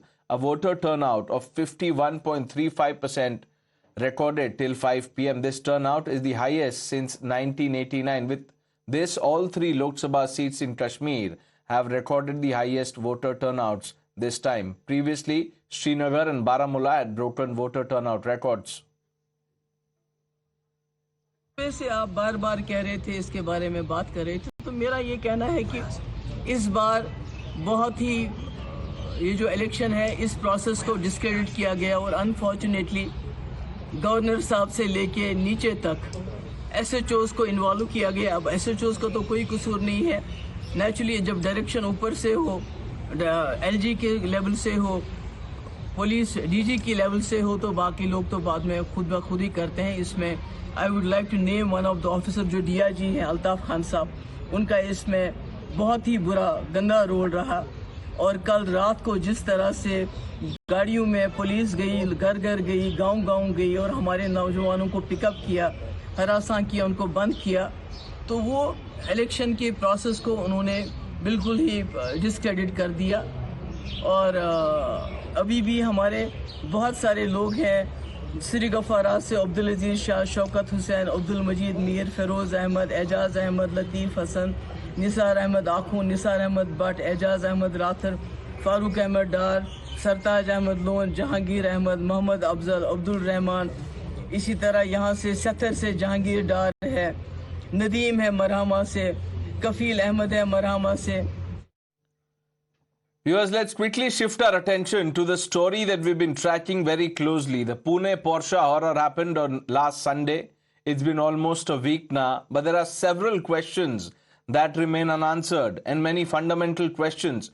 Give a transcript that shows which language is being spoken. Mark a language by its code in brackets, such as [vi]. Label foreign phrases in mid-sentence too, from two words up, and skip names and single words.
[en] A voter turnout of 51.35% recorded till 5 p.m. This turnout is the highest since 1989. With this, all 3 Lok Sabha seats in Kashmir have recorded the highest voter turnouts this time. Previously, Srinagar and Baramulla had broken voter turnout records. [hi] वैसे आप बार-बार कह रहे थे, इसके बारे में बात कर रहे थे, तो मेरा ये कहना है कि इस बार बहुत ही ये जो इलेक्शन है, इस प्रोसेस को डिस्क्रेडिट किया गया और अनफॉर्चुनेटली गवर्नर साहब से लेके नीचे तक एसएचओज को इन्वॉल्व किया गया. अब एसएचओज का तो कोई कसूर नहीं है. नेचुरली जब डायरेक्शन ऊपर से हो, एलजी के लेवल से हो, पुलिस डीजी की लेवल से हो, तो बाकी लोग तो बाद में खुद ब खुद ही करते हैं. इसमें [en] I would like to name one of the officer [hi] जो डीआईजी हैं अल्ताफ खान साहब, उनका इसमें बहुत ही बुरा गंदा रोल रहा. और कल रात को जिस तरह से गाड़ियों में पुलिस गई, घर घर गई, गांव-गांव गई और हमारे नौजवानों को पिकअप किया, हरासा किया, उनको बंद किया, तो वो इलेक्शन के प्रोसेस को उन्होंने बिल्कुल ही डिस्क्रेडिट कर दिया. और अभी भी हमारे बहुत सारे लोग हैं, श्री गफारात से अब्दुल अजीज शाह, शौकत हुसैन, अब्दुल मजीद मीर, फिरोज़ अहमद, एजाज़ अहमद, लतीफ़ हसन, निसार अहमद आखून, निसार अहमद भट्ट, एजाज़ अहमद राथर, फारूक अहमद डार, सरताज अहमद लोन, जहांगीर अहमद, मोहम्मद अफजल, अब्दुल रहमान, इसी तरह यहाँ से सतर से जहांगीर डार है, नदीम है मरहमा से, कफील अहमद है मरहमा से. [en] Viewers, let's quickly shift our attention to the story that we've been tracking very closely. The Pune Porsche horror happened on last Sunday. It's been almost a week now, but there are several questions that remain unanswered and many fundamental questions.